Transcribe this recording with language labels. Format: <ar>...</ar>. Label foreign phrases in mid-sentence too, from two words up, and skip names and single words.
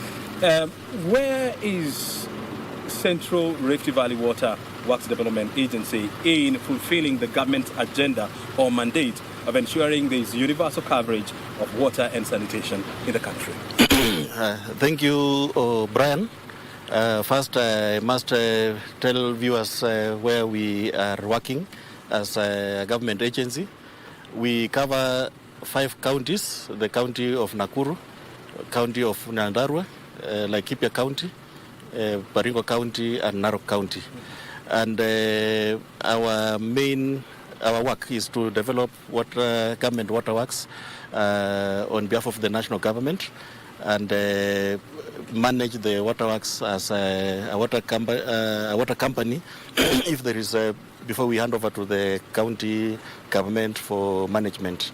<en>Where is Central Rift Valley Water Works Development Agency in fulfilling the government's agenda or mandate of ensuring there is universal coverage of water and sanitation in the country? Thank you, Brian. First, I must tell viewers where we are working as a government agency. We cover 5 counties: the county of Nakuru, county of Nyandarua, Laikipia County, Baringo County, and Narok County. And our work is to develop government waterworks on behalf of the national government, and manage the waterworks as a water company if there is before we hand over to the county government for management.</en>